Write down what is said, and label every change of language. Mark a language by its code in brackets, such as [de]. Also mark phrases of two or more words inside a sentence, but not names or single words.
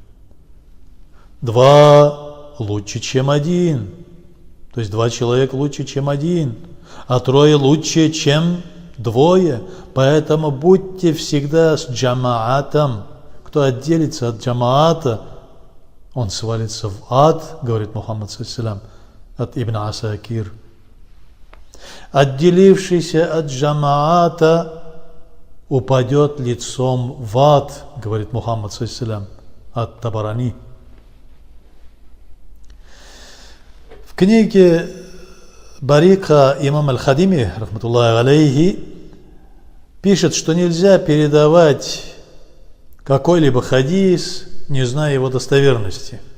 [ru] 2 лучше, чем 1. То есть 2 человека лучше, чем 1. А 3 лучше, чем 2. Поэтому будьте всегда с джамаатом. Кто отделится от джамаата, он свалится в ад, говорит Мухаммад [ar] صلى الله عليه وسلم, [ru] от Ибн Асакир. Отделившийся от джамаата упадет лицом в ад, говорит Мухаммад [ar] صلى الله عليه وسلم, [ru] от Табарани. В книге Барика имам Аль-Хадими, [ar] رحمة الله عليه, [ru] пишет, что нельзя передавать какой-либо хадис, не зная его достоверности.